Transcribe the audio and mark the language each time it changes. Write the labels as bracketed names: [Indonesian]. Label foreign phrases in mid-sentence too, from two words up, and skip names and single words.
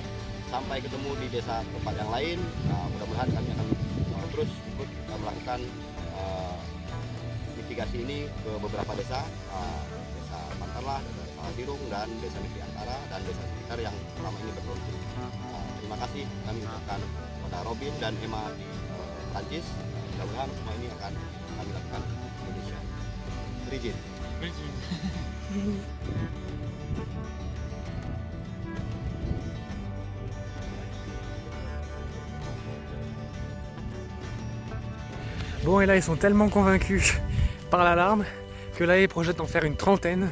[Indonesian] Sampai ketemu di desa tempat yang lain, mudah-mudahan kami akan terus ikut melakukan mitigasi ini ke beberapa desa, Desa Pantarlah, Desa Sahadirung, dan Desa Negeri Antara, dan desa sekitar yang selama ini berkonflik. Terima kasih kami ucapkan kepada Robin dan Emma di Prancis. Mudah-mudahan semua ini akan kami lakukan di Indonesia. Berizin. [French] Bon, et là ils sont tellement convaincus par l'alarme que là ils projettent en faire une 30aine.